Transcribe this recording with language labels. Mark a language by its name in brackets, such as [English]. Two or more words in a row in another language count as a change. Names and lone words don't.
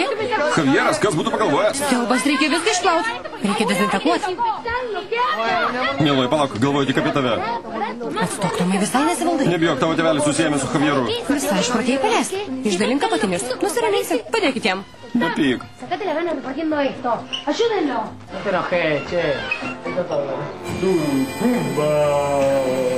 [Lithuanian] Javieras, kas būtų pagalvojęs? Siaubas, reikia viską išplauti. Reikia dezinfekuoti. Mieloji, palauk, galvoju tik apie tave. Atstok, Tomai, visai nesivaldai. Nebijok, tavo tėvelis susijęs su Javieru. Visai išprotėjai palesk. Išdalink apatinius. Nusiraminsi, padėkit jam. Nepyk. [Spanish] Sacate la gana repartiendo esto. Ayúdenlo. No te enojes, che.